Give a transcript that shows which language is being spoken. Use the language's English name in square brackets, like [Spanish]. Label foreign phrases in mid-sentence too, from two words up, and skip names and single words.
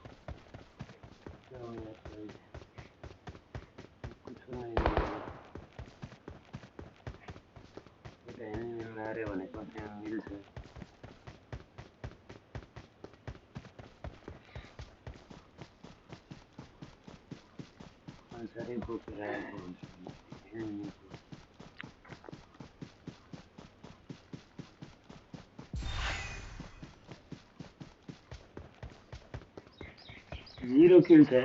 [Hindi] जाऊ यार भाइ। कुछ नहीं है। ये नहीं मिल रहे [Nepali] भने कतै मिल्छ। सारै बोकेर आएको हुन्छ। [English] Zero kill छ